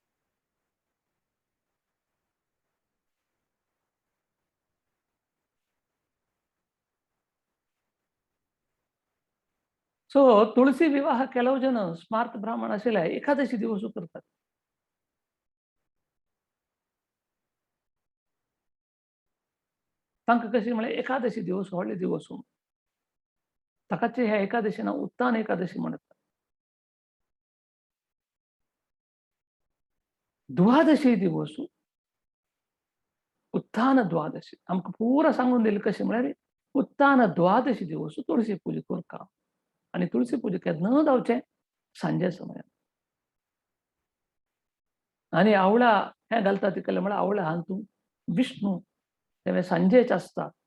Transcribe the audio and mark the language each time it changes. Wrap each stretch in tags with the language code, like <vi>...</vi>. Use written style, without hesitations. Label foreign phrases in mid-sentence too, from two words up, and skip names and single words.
<kok>सो तुळशी विवाह ಕೆಲವು जन स्मार्त ब्राह्मण आशिल्ले एकादशी दिवस करतात. तांकां कशी म्हळ्यार एकादशी दिवस व्हडले दिवस ताकाचे ह्या एकादशीना उत्तान एकादशी म्हणतात. द्वादशी दिवस उत्तान द्वादशी आमकां पुरा सांगून दिलें कशें म्हळ्यार उत्तान द्वादशी दिवस तुळशी पूजा करता आनी तुळशी पूजा केन्ना जावचें सांजे समयार आनी आवळा हें घालता ती केलें म्हळ्यार आवळा हातून विष्णू तें सांजेच आसता</kok>